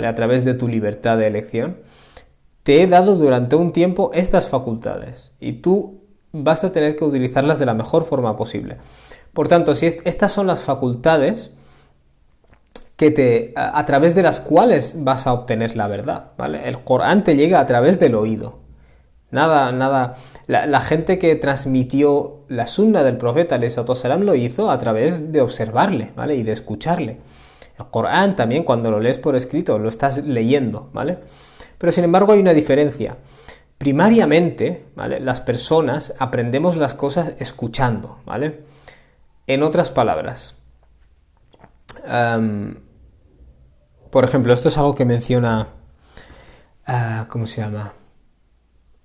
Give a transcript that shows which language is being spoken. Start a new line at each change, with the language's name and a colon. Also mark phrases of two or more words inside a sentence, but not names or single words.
Spanish: A través de tu libertad de elección. Te he dado durante un tiempo estas facultades y tú vas a tener que utilizarlas de la mejor forma posible. Por tanto, si estas son las facultades a través de las cuales vas a obtener la verdad, ¿vale? El Corán te llega a través del oído. Nada. La gente que transmitió la sunna del profeta
Arabic: عليه الصلاة والسلام
Spanish: lo hizo a través de observarle, ¿vale? Y de escucharle. El Corán también, cuando lo lees por escrito, lo estás leyendo, ¿vale? Pero sin embargo hay una diferencia. Primariamente, ¿vale? Las personas aprendemos las cosas escuchando, ¿vale? En otras palabras, por ejemplo, esto es algo que menciona, ¿cómo se llama?